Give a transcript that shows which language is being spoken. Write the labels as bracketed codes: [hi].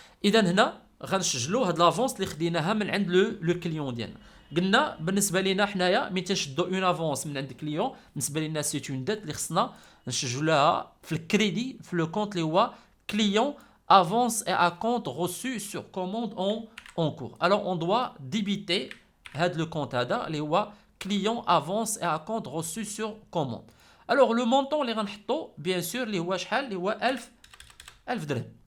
[ar] اذا هنا غنسجلوا هاد لافونس اللي خديناها من عند لو كليون ديالنا. قلنا بالنسبه لينا حنايا ملي تنشدوا اون افونس من عند الكليون بالنسبه لينا سي اون ديت اللي خصنا نسجلوها في الكريدي في لو كونت اللي هو كليون [fr] avance et à compte reçu sur commande en cours. Alors on doit débiter le compte [ar] اللي هو [fr] client avance et à compte reçu sur commande. Alors le montant [ar] اللي غنحطو [fr] bien sûr [ar] اللي هو شحال؟ اللي هو 1000 درهم.